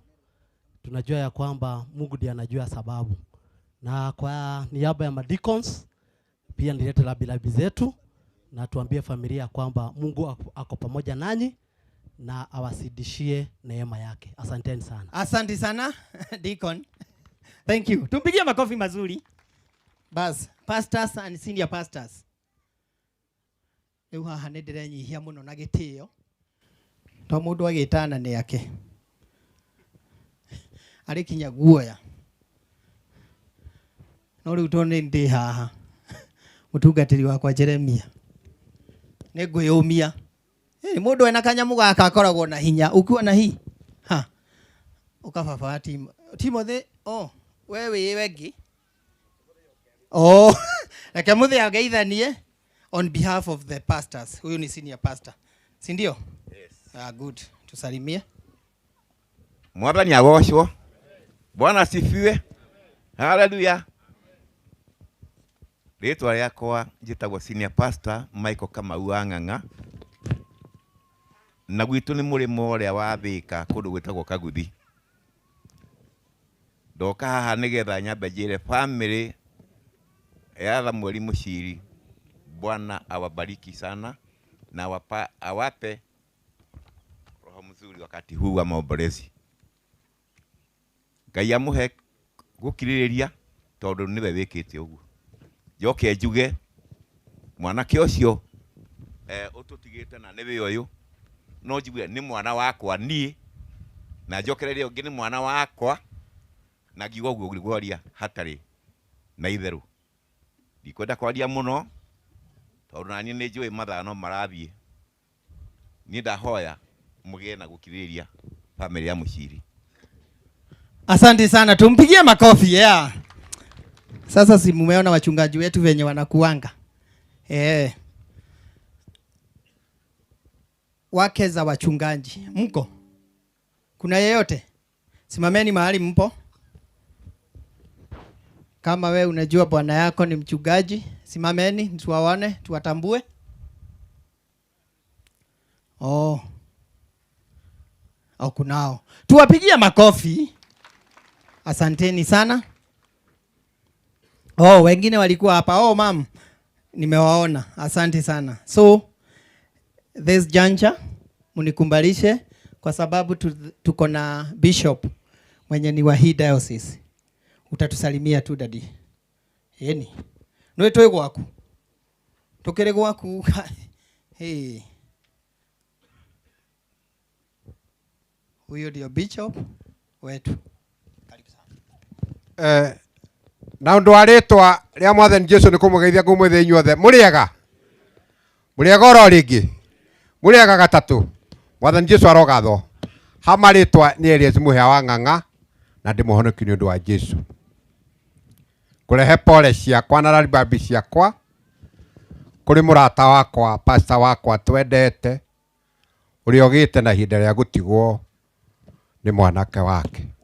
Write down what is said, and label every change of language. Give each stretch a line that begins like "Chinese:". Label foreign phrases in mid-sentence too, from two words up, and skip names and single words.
Swahili: Tunajua ya kwamba Mungu ndiye anajua sababu. Na kwa niaba ya deacons pia nilete rabirabi zetu na tuambie familia kwamba Mungu ako pamoja nanyi na awasidishie neema yake. Asanteni sana. Asante sana deacon.
English: Thank you.
Swahili: Tumpigie makofi mazuri.
English: Bas, pastors and senior pastors.
Kikuyu: Leo haha nĩndĩrenyihia mũno na gĩtĩo. To mũndũ agĩtana nĩ yake. Arĩ kinya guoya. No rĩu to ndĩ haha. Mũtungatĩri wakwa Jeremia. Nĩngwĩyũmia. Mũndũ ena kanyamu gaka akoragwo na hinya.
Swahili: Ukiwa na hii. Ha. Ukababa Timothy. Oh, wewe wengi.
English: Oh, like
Kikuyu: muthe ageithanie
English: on behalf of the pastors.
Swahili: Huyu ni senior pastor. Si ndio?
English: Yes. Good. Tusalimie.
Kikuyu: Mwathani agocwo.
Swahili: Bwana asifiwe.
Kikuyu: Hallelujah. Rĩtwa rĩakwa njĩtagwo senior pastor Michael Kamau Ang'ang'a. Na gwitũ nĩ mũrĩmo ũrĩa wa Thĩka kũndũ gwĩtagwo Kaguthi. Ndoka haha nĩgetha nyambe njĩre family ya Samuel Muchiri,
Swahili: Bwana awabariki sana na awape roho mzuri wakati huu wa maombolezi.
Kikuyu: Ngai amuhe gukirĩrĩria tondũ niwe wĩkĩte ũguo. Njoke njuge mwanake ũcio ũtũtigĩte na nĩwe ũyũ, no njuge nĩ mwana wakwa niĩ, na njokereria ũngĩ nĩ mwana wakwa, na ngiuga ũguo Gregorian hatarĩ na itherũ. Ndikwenda kwaria mũno tondũ naniĩ nĩ njũĩ mathaa no marathiĩ. Niĩ ndahoya mũgĩe na gũkirĩrĩria family ya Muchiri.
Swahili: Asante sana, tumpigie makofi. Yeah. Sasa si mumeona wachungaji wetu venye wanakuanga. Wake za wachungaji mko? Kuna yeyote? Simameni mahali mpo. Kama we unajua bwana yako ni mchungaji, simameni tuwaone, tuwatambue. Oh. Au kunao. Tuwapigie makofi. Asanteni sana. Oh, wengine walikuwa hapa. Oh, ma'am. Nimewaona. Asante sana. So,
English: this juncture
Swahili: munikumbalishe kwa sababu tuko na bishop mwenye ni wa hii diocese. Utatusalimia tu dadi. Yeni.
Kikuyu: Nwe toe gwaku. Tokere gwaku.
Swahili: Hey. Huyo ndio bishop wetu. Karibu sana.
Kikuyu: Na ndo aretwa ria Mwathani Jesu ni kumugeithia ngumwithe inyuothe. Muriega? Muriega oro ringi? Muriega gatatu? Mwathani Jesu arogatho. Hama ritwa ni Elias Muhea wa Ng'ang'a na ndimuhonoki ni undu wa Jesu. kurehe pole ciakwa na raribabi ciakwa kuri murata wakwa pastor wakwa twendete uri ogite na ihinda ria gutigwo ni mwanake wake.